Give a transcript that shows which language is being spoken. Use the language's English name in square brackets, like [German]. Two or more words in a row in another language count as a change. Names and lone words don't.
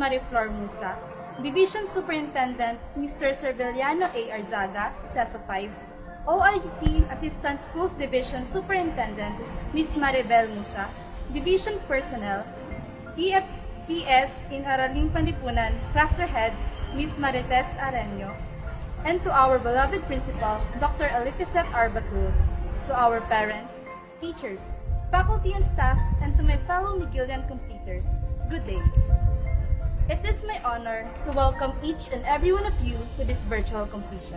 [English] Mariflor Musa, Division Superintendent, Mr. Cerveliano A. Arzaga, CESO 5, OIC Assistant Schools Division Superintendent, Ms. Maribel Musa, Division Personnel, EFPS in Araling Panlipunan, Cluster Head, Ms. Marites Areño, and to our beloved Principal, Dr. Alificet R. Batul, to our parents, teachers, faculty and staff, and to my fellow Miguelian completers, good day. It is my honor to welcome each and every one of you to this virtual completion.